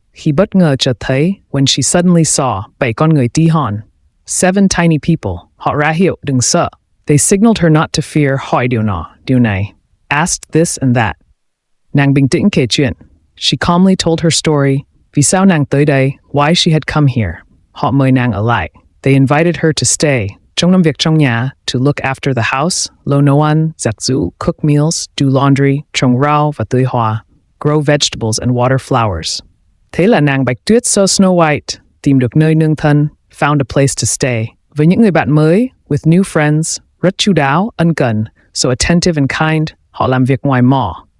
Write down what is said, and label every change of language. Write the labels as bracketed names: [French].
[Vietnamese] Khi bất ngờ chợt thấy, [English] when she suddenly saw [Vietnamese] 7 con người tí hon. [English] 7 tiny people. [Vietnamese] Họ ra hiệu đừng sợ. [English] They signaled her not to fear, [Vietnamese] hỏi điều nọ, điều này. [English] Asked this and that. [Vietnamese] Nàng bình tĩnh kể chuyện. [English] She calmly told her story. [Vietnamese] Vì sao nàng tới đây, [English] why she had come here. [Vietnamese] Họ mời nàng ở lại. [English] They invited her to stay. [Vietnamese] Trong năm việc trong nhà, [English] to look after the house, [Vietnamese] lo nấu ăn, giặt giũ, [English] cook meals, do laundry, [Vietnamese] trồng rau và tưới hoa, [English] grow vegetables and water flowers. [Vietnamese] Thế là nàng Bạch Tuyết [English] so Snow White, [Vietnamese] tìm được nơi nương thân, [English] found a place to stay. [Vietnamese] Với những người bạn mới, [English] with new friends, [Vietnamese] rất chu đáo, ân cần, [English] so attentive and kind, [Vietnamese] họ làm việc ngoài mỏ.